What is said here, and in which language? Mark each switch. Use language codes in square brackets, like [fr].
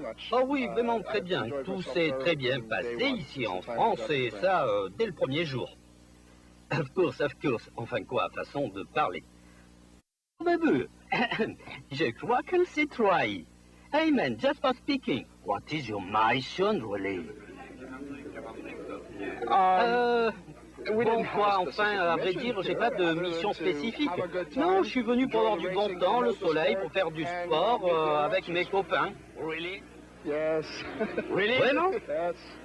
[fr] Oh oui, vraiment très bien. Tout s'est très bien passé ici en France, et ça, dès le premier jour. [en] Of course, [fr] enfin quoi, façon de parler. Je crois que c'est trahi. [en] Hey man, just for speaking, what is your mission really? [fr] Bon, quoi, enfin, à vrai dire, j'ai pas de mission spécifique. Non, je suis venu pour avoir du bon temps, le soleil, pour faire du sport avec mes copains. [en] Really? Yes. Really? [fr] Vraiment? [en] Yes.